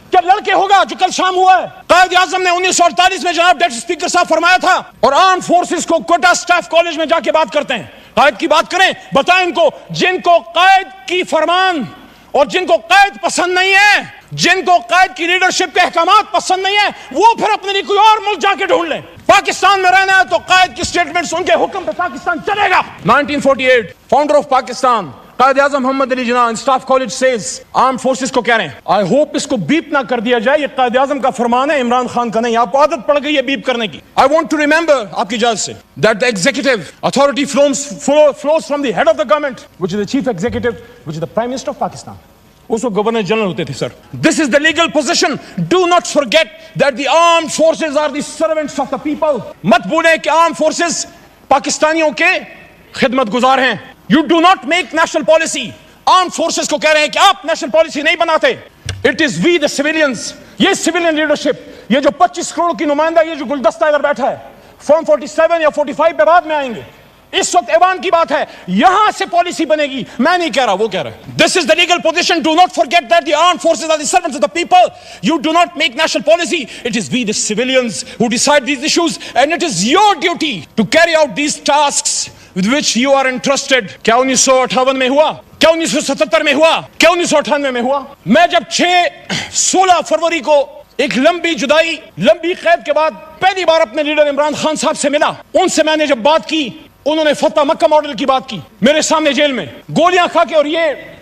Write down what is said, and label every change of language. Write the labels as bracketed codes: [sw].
[ur] کیا لڑکے ہوگا جو کل شام ہوا ہے؟ قائد اعظم نے 1948 میں جناب ڈپٹی اسپیکر صاحب فرمایا تھا, اور آرم فورسز کو کوئٹہ سٹاف کالج میں جا کے بات کرتے ہیں, قائد کی بات کریں, بتائیں ان کو جن کو قائد کی فرمان اور جن کو قائد پسند نہیں ہے, جن کو قائد کی لیڈرشپ کے احکامات پسند نہیں ہیں, وہ پھر اپنے لیے کوئی اور ملک جا کے ڈھونڈ لیں. پاکستان میں رہنا ہے تو قائد کی سٹیٹمنٹس ان کے حکم پہ پاکستان چلے گا. 1948 [en] founder of Pakistan [ur] Quaid Azam Muhammad Ali Jinnah staff college Cs arm forces کو کہہ رہے ہیں, [en] I hope [ur] اس کو بیپ نہ کر دیا جائے, یہ قائد اعظم کا فرمان ہے, عمران خان کا نہیں. آپ کو عادت پڑ گئی ہے بیپ کرنے کی. [en] I want to remember, [ur] آپ کی اجازت سے, [en] That the executive authority flows from the head of the government, which is the chief executive, which is the prime minister of Pakistan. [ur] اس کو گورنر جنرل ہوتے تھے. سر, [en] this is the legal position. Do not forget that the armed forces are the servants of the people. [ur] مت بھولیں کہ armed forces پاکستانیوں کے خدمت گزار ہیں. [en] You do not make national policy. [ur] Armed forces کو کہہ رہے ہیں کہ آپ نیشنل پالیسی نہیں بناتے. [en] It is we the civilians. [ur] یہ civilian leadership, یہ جو 25 کروڑ کی نمائندہ, یہ جو گلدستہ ادھر بیٹھا ہے, فارم 47 یا 45 پہ بعد میں آئیں گے. اس وقت ایوان کی بات ہے, یہاں سے پالیسی بنے گی. میں نہیں کہہ رہا, وہ کہہ رہا ہے. [en] This is the legal position. Do not forget that the armed forces are the servants of the people. You do not make national policy. It is we the civilians who decide these issues, and it is your duty to carry out these tasks with which you are entrusted. [ur] کیا 1958 میں ہوا, کیا 1977 میں ہوا, کیا 1998 میں ہوا؟ میں جب 16 فروری کو ایک لمبی جدائی, لمبی قید کے بعد پہلی بار اپنے لیڈر عمران خان صاحب سے ملا, ان سے میں نے جب بات کی, انہوں نے فتح مکہ ماڈل کی بات کی میرے سامنے جیل میں گولیاں کھا کے, اور یہ